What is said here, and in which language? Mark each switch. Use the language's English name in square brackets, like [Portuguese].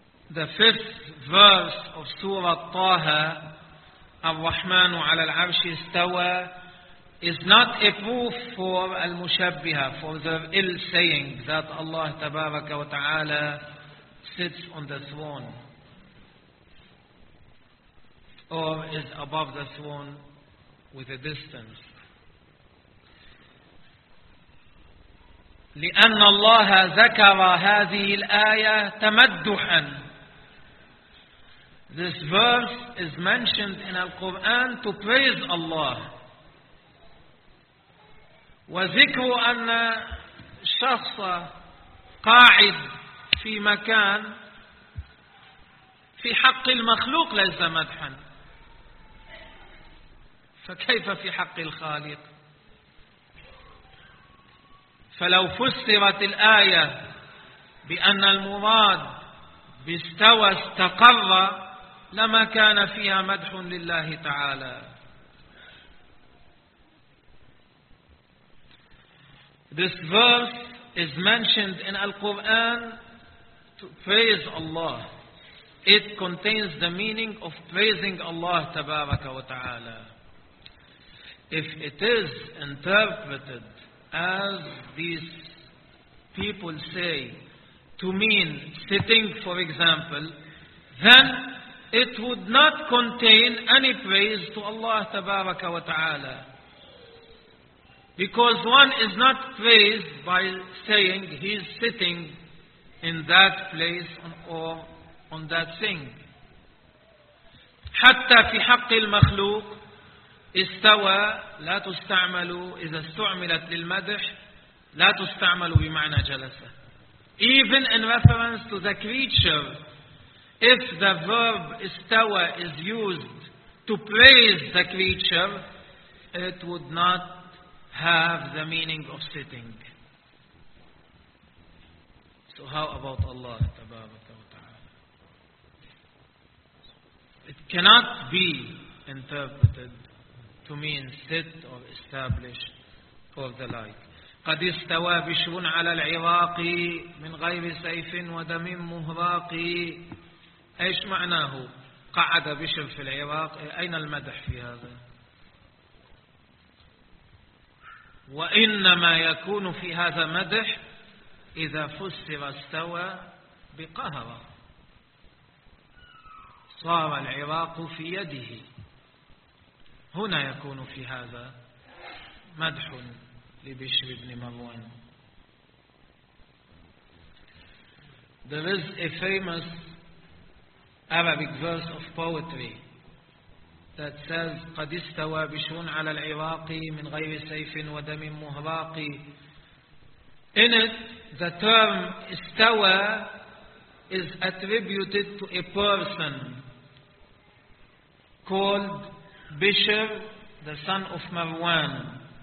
[English] The fifth verse of Surah Taha, [Arabic] الرحمن على العرش استوى, [English] is not a proof for المشبهة, for the ill saying that Allah [Arabic] تبارك وتعالى [English] sits on the throne or is above the throne with a distance. [Arabic] لأن الله ذكر هذه الآية تمدحا. [English] This verse is mentioned in Al-Quran to praise Allah. [Arabic] وذكر أن شخص قاعد في مكان في حق المخلوق ليس مدحا, فكيف في حق الخالق؟ فلو فسرت الآية بأن المراد باستوى استقر لما كان فيها مدح لله تعالى. [English] This verse is mentioned in Al-Quran to praise Allah. It contains the meaning of praising Allah [Arabic] تبارك وتعالى. [English] If it is interpreted as these people say to mean sitting, for example, then it would not contain any praise to Allah [Arabic] tabaraka wa ta'ala. [English] Because one is not praised by saying he is sitting in that place or on that thing. [Arabic] حتى في حق المخلوق استوى لا تستعمل, إذا استعملت للمدح لا تستعمل بمعنى جلسة. [English] Even in reference to the creature, if the verb استوى is used to praise the creature, it would not have the meaning of sitting. So how about Allah [Arabic] تبارك وتعالى? [English] It cannot be interpreted to mean sit or establish or the like. [Arabic] قد استوى بشر على العراق من غير سيف ودم مهراق. ايش معناه قعد بشر في العراق؟ اين المدح في هذا؟ وانما يكون في هذا مدح اذا فسر استوى بقهر, صار العراق في يده, هنا يكون في هذا مدح لبشر بن مروان. [English] There is a famous Arabic verse of poetry that says [Arabic] قد استوى بشر على العراق من غير سيف ودم مهراق. [English] In it, the term استوى is attributed to a person called Bishr, the son of Marwan.